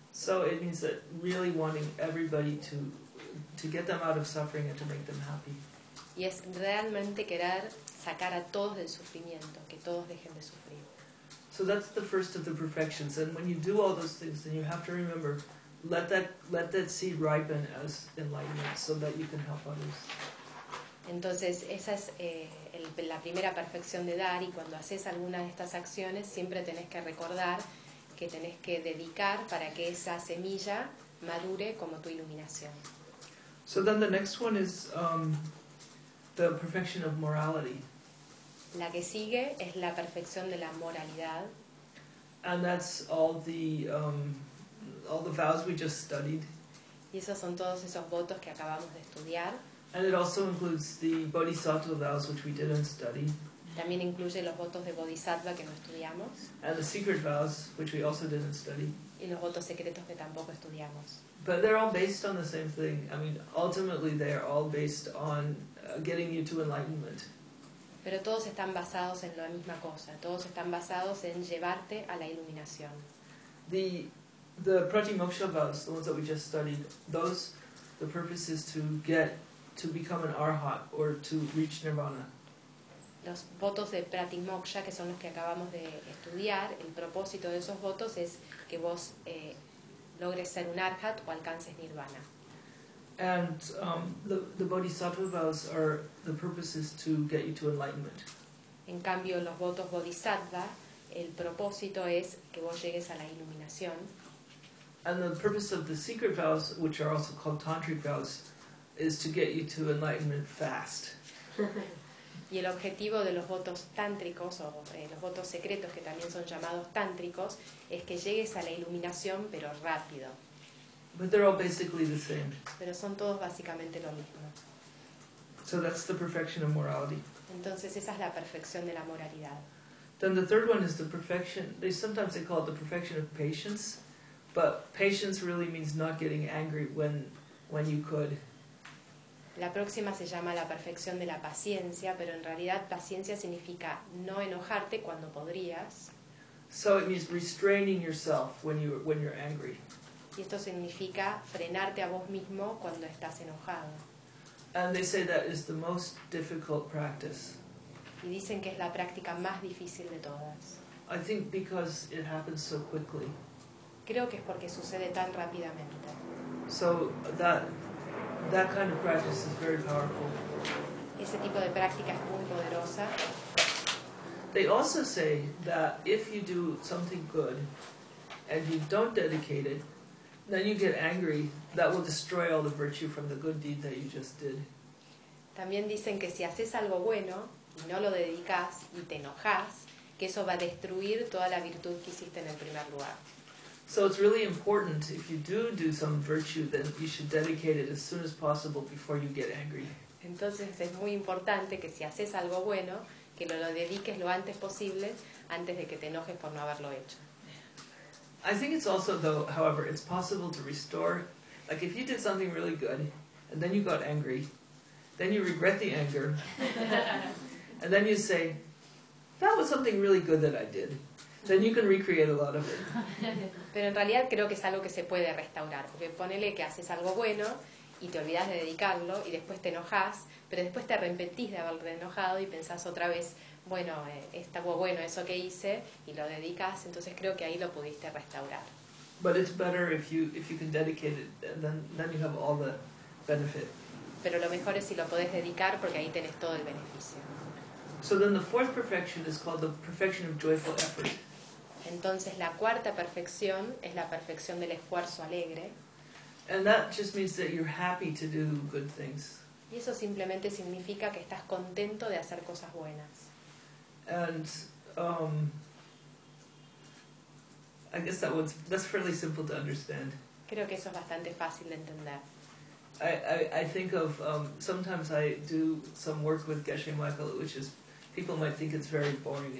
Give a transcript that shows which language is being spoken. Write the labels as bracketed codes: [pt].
[en] So it means that really wanting everybody to get them out of suffering and to make them happy. [es] Y es realmente querer sacar a todos del sufrimiento, que todos dejen de sufrir. [en] So that's the first of the perfections. And when you do all those things, then you have to remember, let that seed ripen as enlightenment so that you can help others. [es] Entonces, esa es la primera perfección de dar, y cuando haces alguna de estas acciones, siempre tenés que recordar que tenés que dedicar para que esa semilla madure como tu iluminación. [en] So then the next one is the perfection of morality. [es] La que sigue es la perfección de la moralidad. [en] And that's all the vows we just studied. [es] Y esos son todos esos votos que acabamos de estudiar. [en] And it also includes the bodhisattva vows, which we didn't study. [es] También incluye los votos de bodhisattva que no estudiamos. [en] And the secret vows, which we also didn't study. [es] Y los votos secretos que tampoco estudiamos. [en] But they're all based on the same thing. I mean, ultimately, they are all based on getting you to enlightenment. [es] Pero todos están basados en la misma cosa. Todos están basados en llevarte a la iluminación. [en] The pratimoksha vows, the ones that we just studied, those, the purpose is to get to become an arhat or to reach nirvana. [es] Los votos de pratimoksha, que son los que acabamos de estudiar, el propósito de esos votos es que vos logres ser un arhat o alcances nirvana. [en] And the bodhisattva vows are the purposes to get you to enlightenment. [es] En cambio, los votos bodhisattva, el propósito es que vos llegues a la iluminación. [en] And the purpose of the secret vows, which are also called tantric vows, is to get you to enlightenment fast. [es] Y el objetivo de los votos tántricos, o los votos secretos, que también son llamados tántricos, es que llegues a la iluminación, pero rápido. [en] But they're all basically the same. [es] Pero son todos básicamente lo mismo. [en] So that's the perfection of morality. [es] Entonces esa es la perfección de la moralidad. [en] Then the third one is the perfection, sometimes they call it the perfection of patience, but patience really means not getting angry when you could. [es] La próxima se llama la perfección de la paciencia, pero en realidad paciencia significa no enojarte cuando podrías. [en] So it means restraining yourself when you're angry. [es] Y esto significa frenarte a vos mismo cuando estás enojado. [en] And they say that is the most difficult practice. [es] Y dicen que es la práctica más difícil de todas. [en] I think because it happens so quickly. [es] Creo que es porque sucede tan rápidamente. [en] So that kind of practice is very powerful. [es] Ese tipo de práctica es muy poderosa. [en] They also say that if you do something good and you don't dedicate it, then you get angry. That will destroy all the virtue from the good deed that you just did. [es] También dicen que si haces algo bueno y no lo dedicas y te enojas, que eso va a destruir toda la virtud que hiciste en el primer lugar. [en] So it's really important if you do some virtue, then you should dedicate it as soon as possible before you get angry. [es] Entonces es muy importante que si haces algo bueno, que lo dediques lo antes posible, antes de que te enojes por no haberlo hecho. [en] I think it's also, though, however, it's possible to restore. Like if you did something really good, and then you got angry, then you regret the anger, and then you say, that was something really good that I did. Then you can recreate a lot of it. [es] Pero en realidad creo que es algo que se puede restaurar. Porque ponele que haces algo bueno y te olvidas de dedicarlo y después te enojas, pero después te arrepentís de haberte enojado y pensás otra vez, bueno, estuvo bueno eso que hice y lo dedicas, entonces creo que ahí lo pudiste restaurar. [en] But it's better if you can dedicate it, then you have all the benefit. [es] Pero lo mejor es si lo podés dedicar porque ahí tenés todo el beneficio. [en] So then the fourth perfection is called the perfection of joyful effort. [es] Entonces la cuarta perfección es la perfección del esfuerzo alegre. [en] And that just means that you're happy to do good things. [es] Y eso simplemente significa que estás contento de hacer cosas buenas. [en] And I guess that's fairly simple to understand. [es] Creo que eso es bastante fácil de entender. [en] I think of sometimes I do some work with Geshe Michael, which is people might think it's very boring.